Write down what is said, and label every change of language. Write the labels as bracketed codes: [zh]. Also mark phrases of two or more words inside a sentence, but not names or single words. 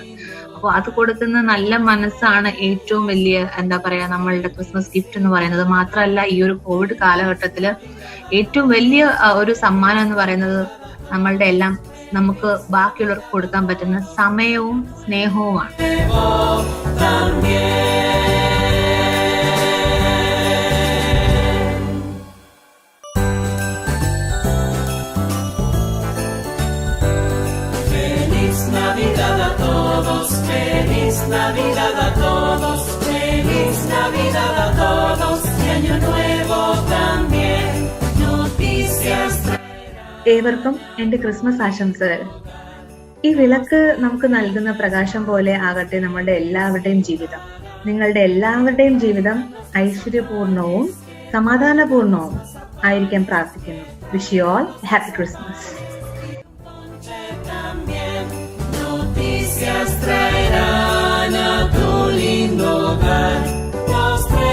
[ml] അപ്പൊ അത് കൊടുക്കുന്ന നല്ല മനസ്സാണ് ഏറ്റവും വലിയ എന്താ പറയാ നമ്മളുടെ [en] Christmas gift [ml] എന്ന് പറയുന്നത്. മാത്രമല്ല ഈ ഒരു കോവിഡ് കാലഘട്ടത്തില് ഏറ്റവും വലിയ ഒരു സമ്മാനം എന്ന് പറയുന്നത് നമ്മളുടെ എല്ലാം നമുക്ക് ബാക്കിയുള്ളവർക്ക് കൊടുക്കാൻ പറ്റുന്ന സമയവും സ്നേഹവുമാണ്. [es] Navidad a todos, feliz Navidad a todos, feliz Navidad a todos y año nuevo también. Noticias. [ml] ഏവർക്കും എന്റെ ക്രിസ്മസ് ആശംസകൾ. ഈ വിളക്ക് നമുക്ക് നൽകുന്ന പ്രകാശം പോലെ ആകട്ടെ നമ്മളുടെ എല്ലാവരുടെയും ജീവിതം. നിങ്ങളുടെ എല്ലാവരുടെയും ജീവിതം ഐശ്വര്യപൂർണവും സമാധാനപൂർണവും ആയിരിക്കാൻ പ്രാർത്ഥിക്കുന്നു. [en] wish you all happy Christmas. [es] Noticias traerán a tu lindo hogar.